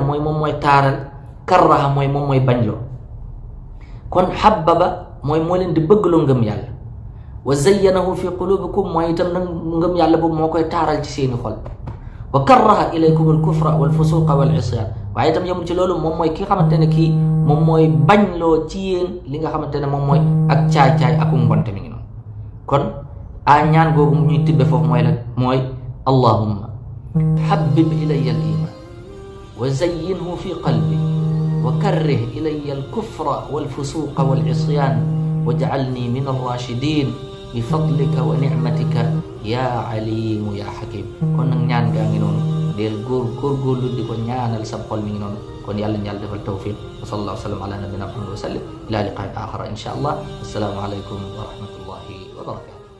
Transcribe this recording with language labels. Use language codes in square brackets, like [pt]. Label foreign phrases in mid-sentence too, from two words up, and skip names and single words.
[wo] mooy moom mooy taaral karraha mooy moom mooy bañloo kon habbaba mooy moo leen di bëggloo ngëm yàlla [ar] وزينه في قلوبكم [wo] mooy itam nag ngëm yàlla boobu moo koy taaral ci seeni xol [ar] وكره إليكم الكفر والفسوق والعصيان [wo] waaye itam yemul ci loolu moom mooy ki nga xamante ne kii moom mooy bañloo ci yéen li nga xamante ne moom mooy ak caay-caay ak mbonte mi ngi noonu kon a ñaan googu ñuy tibbe foofu mooy la mooy [ar] اللهم حبب إلي الإيمان وزينه في قلبي وكره إلي الكفر والفسوق والعصيان واجعلني من الراشدين بفضلك ونعمتك يا عليم يا حكيم [wo] kon nag ñaan gaa ngi noonu del góorgóorlu di ko ñaanal sa xol mi ngi noonu kon yàlla ñàlla defal tawfiq [ar] وصلى الله وسلم على نبينا محمد وسلم إلى لقاء آخر إن شاء الله السلام عليكم ورحمة الله وبركاته